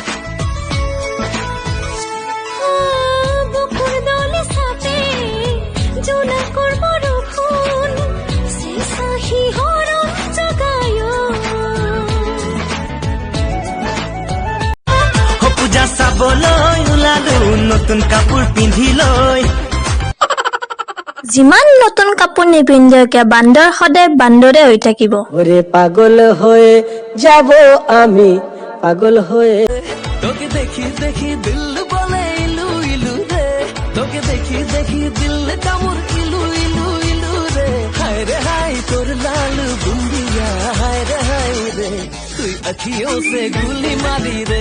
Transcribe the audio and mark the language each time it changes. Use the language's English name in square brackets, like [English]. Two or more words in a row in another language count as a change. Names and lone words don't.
[Assamese] বুকুৰ দলে চাপে জোনাকৰ বৰষুণ চেঁচা শিহৰণ জগায় পূজা চাবলৈ ওলালো নতুন কাপোৰ পিন্ধি লৈ যিমান নতুন কাপোৰ নিপিন্ধে কিয় বান্দৰ সদায় বান্দৰে হৈ থাকিব [Bangla] ওরে পাগল হয়ে যাব আমি পাগল হয়ে তোকে দেখি দেখি দিল বলে ইলু ইলু রে তোকে দেখি দেখি দিল কামুর ইলু ইলু ইলু রে হায় রে হায় তোর লাল বুন্দিয়া হায় রে তুই [Hindi] अखियों से गोली मारी रे।